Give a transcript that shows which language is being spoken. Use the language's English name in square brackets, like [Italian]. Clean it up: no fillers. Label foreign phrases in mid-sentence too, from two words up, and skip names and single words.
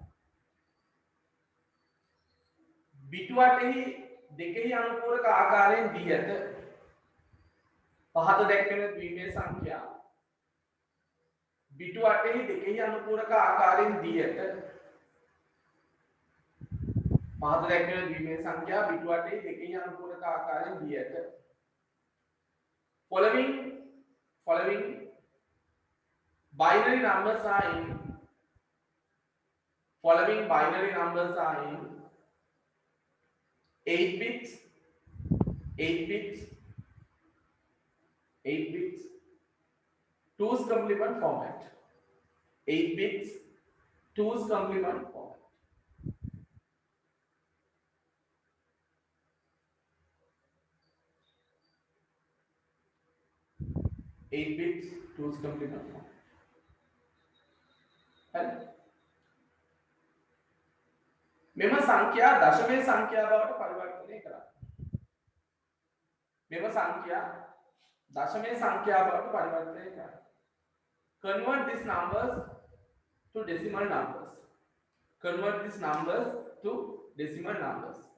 [Sinhala] බිටු 8හි දෙකෙහි අනුපූරක ආකාරයෙන් දී ඇත. පහත දැක්වෙන ද්විමේය සංඛ්‍යා බිටු 8හි දෙකෙහි අනුපූරක ආකාරයෙන් දී ඇත. පහත දැක්වෙන ද්විමේය සංඛ්‍යා බිටු 8හි දෙකෙහි අනුපූරක ආකාරයෙන් දී ඇත. [English] Following binary numbers are in 8 bits 2's complement format. 8 bits 2's complement format. Eight bits 2's complement format. [Sinhala] හරි. මෙම සංඛ්‍යා දශමයේ සංඛ්‍යා බවට පරිවර්තනය කරන්න. [English] Convert these numbers to decimal numbers. Convert these numbers to decimal numbers.